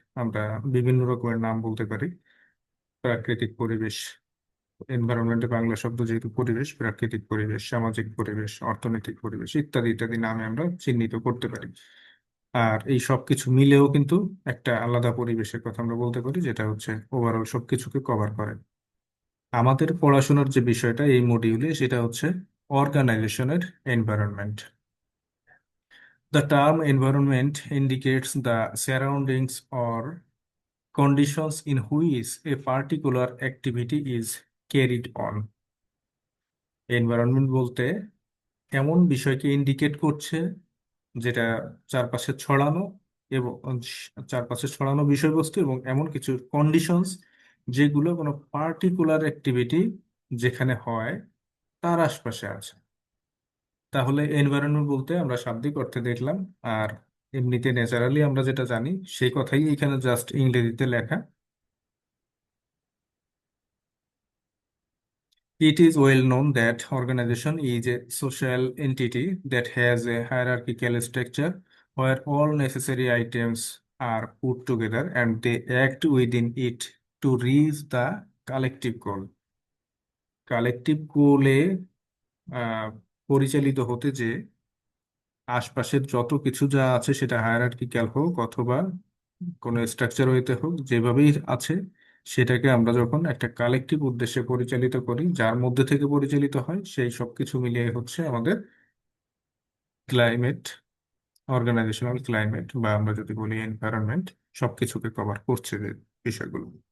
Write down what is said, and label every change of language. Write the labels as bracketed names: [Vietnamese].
[Bangla] আমরা বিভিন্ন রকমের নাম বলতে পারি। প্রাকৃতিক পরিবেশ, এনভায়রনমেন্টে বাংলা শব্দ যেহেতু পরিবেশ, প্রাকৃতিক পরিবেশ, সামাজিক পরিবেশ, অর্থনৈতিক পরিবেশ ইত্যাদি ইত্যাদি নামে আমরা চিহ্নিত করতে পারি। আর এই সবকিছু মিলেও কিন্তু একটা আলাদা পরিবেশের কথা আমরা বলতে পারি, যেটা হচ্ছে ওভারঅল সবকিছুকে কভার করে। আমাদের পড়াশোনার যে বিষয়টা এই মডিউলে সেটা হচ্ছে অর্গানাইজেশনের environment. [English] The term environment indicates the surroundings or conditions in which a particular activity is carried on. [Bangla] Environment বলতে এমন বিষয়কে ইন্ডিকেট করছে যেটা চারপাশে ছড়ানো এবং চারপাশে ছড়ানো বিষয়বস্তু এবং এমন কিছু কন্ডিশনস যেগুলো কোনো পার্টিকুলার অ্যাক্টিভিটি যেখানে হয় তার আশপাশে আছে। তাহলে এনভায়রনমেন্ট বলতে আমরা শাব্দিক অর্থে দেখলাম, আর এমনিতে ন্যাচারালি আমরা যেটা জানি সেই কথাই এখানে জাস্ট ইংরেজিতে লেখা। [English] It is well known that organization is a social entity that has a hierarchical structure where all necessary items are put together and they act within it to reach the collective goal. [Bangla] Collective গোলে পরিচালিত হতে যে আশপাশের যত কিছু যা আছে সেটা হায়ারার্কিক্যাল হোক অথবা কোনো স্ট্রাকচার হইতে হোক, যেভাবেই আছে সেটাকে আমরা যখন একটা কালেকটিভ উদ্দেশ্যে পরিচালিত করি, যার মধ্যে থেকে পরিচালিত হয়, সেই সব কিছু মিলিয়ে হচ্ছে আমাদের ক্লাইমেট, অর্গানাইজেশনাল ক্লাইমেট, বা আমরা যদি বলি এনভায়রনমেন্ট, সবকিছুকে কভার করছে যে বিষয়গুলো।